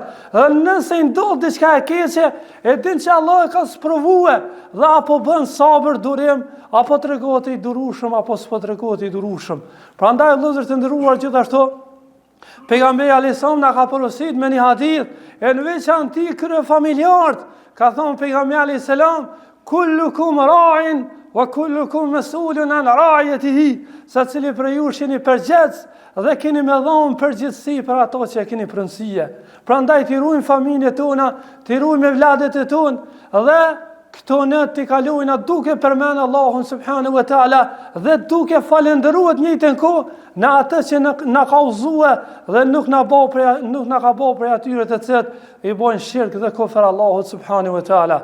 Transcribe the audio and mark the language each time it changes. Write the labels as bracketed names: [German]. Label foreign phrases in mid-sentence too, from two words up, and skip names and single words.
[Albanian] Dhe nëse i ndodh diçka e keqe, e din që Allah e ka sprovuar dhe apo bën sabër, durim, apo tregohet i durueshëm apo s'po tregohet i durueshëm. Prandaj vëllezër të nderuar, gjithashtu pejgamberi [Arabic] عليه السلام [Albanian] na ka porositur me një hadith, e në veçantë krye familjarët, ka thonë pejgamberi [Arabic] عليه السلام, كلكم راع وكلكم مسؤول عن رعيته, [Albanian] secili prej jush jeni përgjegjës dhe keni me dhënë përgjegjësi për ato që keni pronësie. Prandaj t'i ruajmë familjet tona, t'i ruajmë vlladet e tonë dhe këto në t'i kalojna duke përmend Allahun [Arabic] سبحانه وتعالى [Albanian] dhe duke falendëruar njëjtën kohë në atë që na ka udhëzuar dhe nuk na ka bëu prej atyre të cilët i bojnë shirk dhe kufër Allahut [Arabic] سبحانه وتعالى.